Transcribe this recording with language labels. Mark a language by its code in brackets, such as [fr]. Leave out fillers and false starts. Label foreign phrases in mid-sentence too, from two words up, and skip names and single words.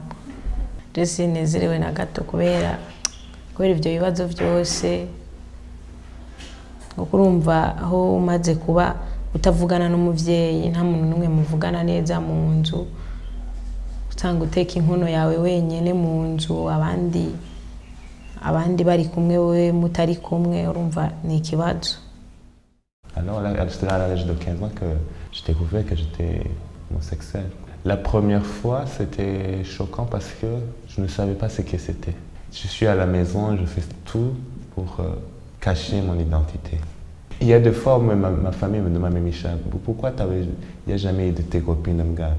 [rn] Rese nezerewe na gato kubera ivyo bibazo byose, ukurumva aho umaze kuba utavugana n'umuvyeyi, nta muntu numwe muvugana neza mu nzu, usanga uteka inkono yawe wenyene mu nzu, abandi bari kumwe we mutari kumwe, urumva ni ikibazo. [fr] Alors là, c'était à l'âge de 15 ans que j'ai découvert que j'étais homosexuel. La première fois, c'était choquant parce que je ne savais pas ce que c'était. Je suis à la maison, je fais tout pour cacher mon identité. Il y a des fois où ma famille me demande, mais Michel, pourquoi il n'y a jamais eu de tes copines, un gars?